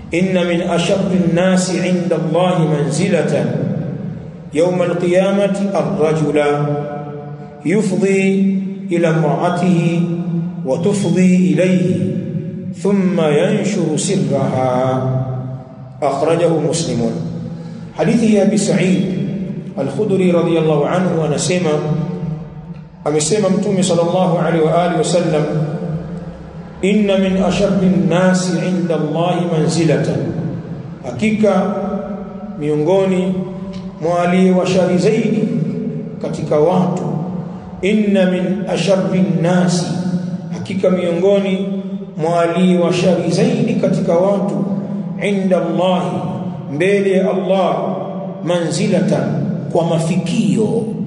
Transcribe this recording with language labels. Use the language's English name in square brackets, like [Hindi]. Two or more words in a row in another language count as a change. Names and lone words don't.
[Arabic] إن من أشد الناس عند الله منزلة يوم القيامة الرجل يفضي إلى امرأته وتفضي إليه ثم ينشر سرها. أخرجه مسلم. [Swahili] Hadithi ya Abi Sa'id Al-Khudri [Arabic] رضي الله عنه [Swahili] anasema, amesema Mtume [Arabic] صلى الله عليه وآله وسلم إن من أشد الناس عند الله منزلة, [Swahili] hakika miongoni mwa aliye shari zaidi katika watu, [Arabic] إن من أشد الناس, [Swahili] hakika miongoni mwa aliye shari zaidi katika watu, [Arabic] عند الله, [Swahili] mbele ya Allah, manzilatan, kwa mafikio.